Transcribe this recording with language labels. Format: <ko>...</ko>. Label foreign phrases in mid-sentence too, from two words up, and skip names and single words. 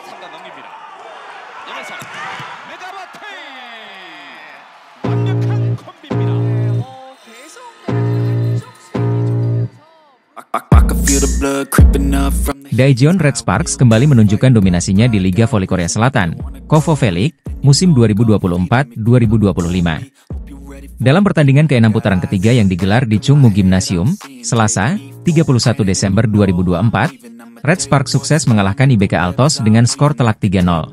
<ko>갖다 넘깁니다. 이어서 메가바티 완벽한 콤비입니다. 계속 안쪽 스윙이 좋으면서</ko> <id>Daejeon Red Sparks kembali menunjukkan dominasinya di Liga Voli Korea Selatan, KOVO V-League, musim 2024-2025. Dalam pertandingan ke-6 putaran ketiga yang digelar di Chungmu Gymnasium, Selasa, 31 Desember 2024, Red Sparks sukses mengalahkan IBK Altos dengan skor telak 3-0.</id>